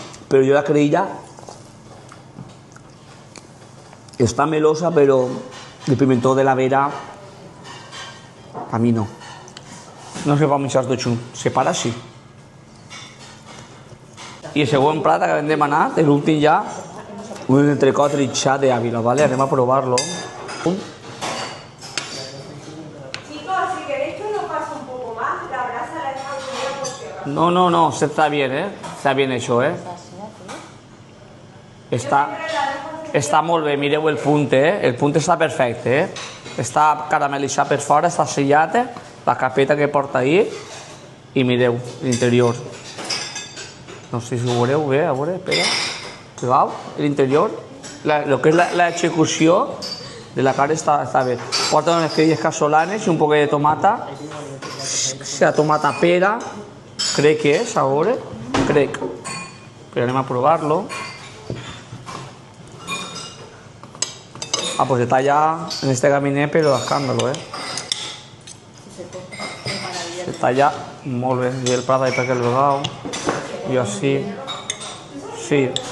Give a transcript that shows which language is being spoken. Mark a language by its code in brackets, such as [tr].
[ca] Però jo la creïlla està melosa, però el pimentó de la vera a mi no. No se pot menjar tot junt, se para així. I el següent plat que hem demanat, l'últim ja, un entrecot trinxat d'Àvila, ¿vale? Anem a provar-lo. [es] Chicos, si queréis que lo pase un poco más, la brasa la dejan primero por tierra. No, está bien, Está bien hecho, [ca] Està molt bé, mireu el punt, El punt està perfecte, Està caramelitzat per fora, està sellat, la capeta que porta ahí, i mireu l'interior. No sé si ho veureu bé, a veure, espera. Veieu? L'interior, el que és l'execució de la carn està bé. Porta unes creïlles casolanes i un poc de tomata. La tomata pera, crec que és, a veure, crec. Però anem a provar-lo. [es] Pues está ya en este gabinete, pero de escándalo, Está ya [ca] molt bé. I el plat ahí perquè el vegau. I així. Sí.